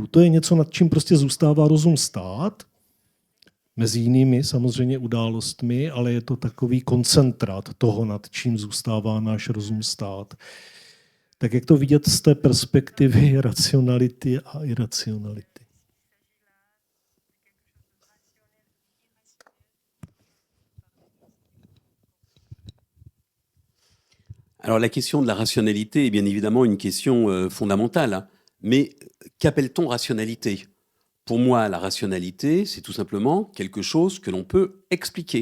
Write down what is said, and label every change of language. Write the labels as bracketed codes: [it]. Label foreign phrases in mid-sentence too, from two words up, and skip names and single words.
[cs] To je něco, nad čím prostě zůstává rozum stát, mezi jinými samozřejmě událostmi, ale je to takový koncentrát toho, nad čím zůstává náš rozum stát. Tak jak to vidět z té perspektivy racionality a iracionality? [fr] Alors la question de la rationalité est bien évidemment une question fondamentale. Mais qu'appelle-t-on rationalité ? Pour moi, la rationalité, c'est tout simplement quelque chose que l'on peut expliquer.